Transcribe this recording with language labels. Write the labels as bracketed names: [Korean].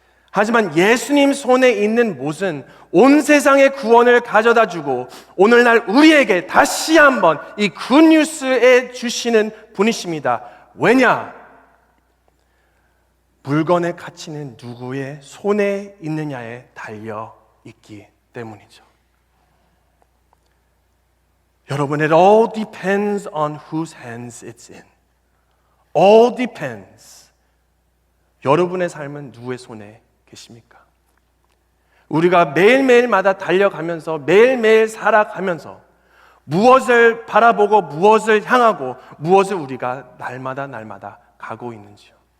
[Korean] 하지만 예수님 손에 있는 못은 온 세상의 구원을 가져다 주고 오늘날 우리에게 다시 한번 이 굿뉴스에 주시는 분이십니다. 왜냐? 물건의 가치는 누구의 손에 있느냐에 달려 있기 때문이죠. [English] 여러분, it all depends on whose hands it's in. All depends. [Korean] 여러분의 삶은 누구의 손에 계십니까? 우리가 매일매일마다 달려가면서 매일매일 살아가면서 무엇을 바라보고 무엇을 향하고 무엇을 우리가 날마다 가고 있는지요.